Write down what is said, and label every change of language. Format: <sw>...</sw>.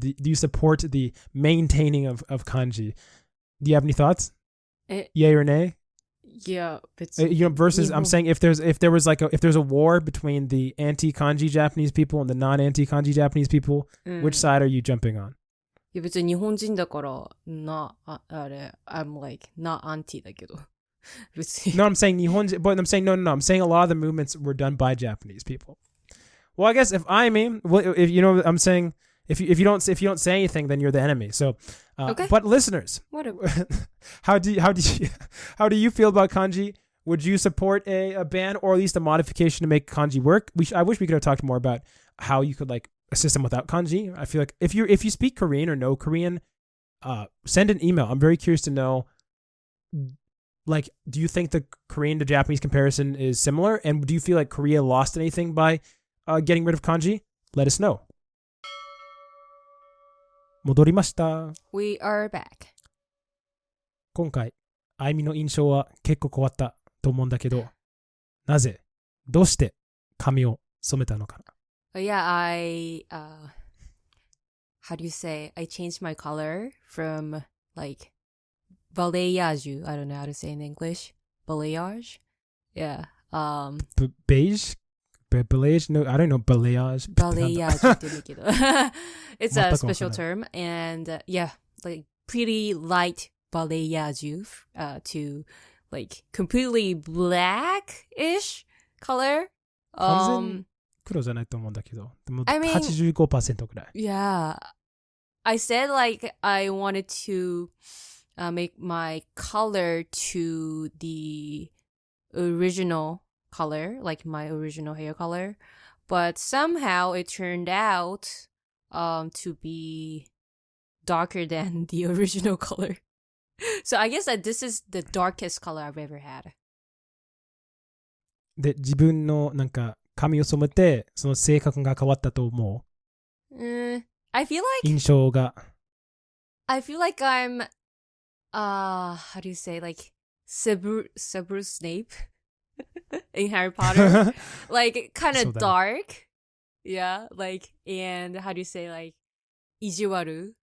<en>Do you support the maintaining of kanji? Do you have any thoughts? Yay or nay? Yeah, versus I'm saying if there's a war between the anti-kanji Japanese people and the non-anti-kanji Japanese people, which side are you jumping on?</en> <ja>いや別に日本人だから</ja> <en>I'm like not anti</en> <ja>だけど別に</ja> <en>No, I'm saying 日本人, but I'm saying no. I'm saying a lot of the movements were done by Japanese people. Well, I guess if I'm saying if you don't say anything, then you're the enemy. So, okay. But listeners, how do you feel about kanji? Would you support a ban or at least a modification to make kanji work? I wish we could have talked more about how you could like a system without kanji. I feel like if you speak Korean or know Korean, send an email. I'm very curious to know. Like, do you think the Korean to Japanese comparison is similar? And do you feel like Korea lost anything by getting rid of kanji? Let us know.</en> <ja>戻りました。</ja> <en>We are back.</en> <ja>今回、あいみの印象は結構変わったと思うんだけど、なぜ、どうして髪を染めたのかな？</ja> <en>Yeah, how do you say? I changed my color from like balayage. I don't know how to say in English. Balayage? Yeah. Beige? Balayage? No, I don't know. Balayage.</en> <ja>Balayage って言うんだけど。</ja> <en>It's a special term. And yeah, like pretty light balayage to like completely blackish color.</en> <ja>完全黒じゃないと思うんだけど。でも</ja> <en>I mean,</en> <ja>85% くらい。</ja> <en>Yeah. I said like I wanted to make my color to the original color, like my original hair color, but somehow it turned out to be darker than the original color. So I guess that this is the darkest color I've ever had.</en> <ja>で、自分のなんか髪を染めてその性格が変わったと思う。</ja> <en>I feel like</en> <ja>印象が。</ja> <en>I feel like I'm how do you say, like Severus Snape in Harry Potter. Like, kind of dark. Yeah, like, and how do you say, like, 意地悪?</en>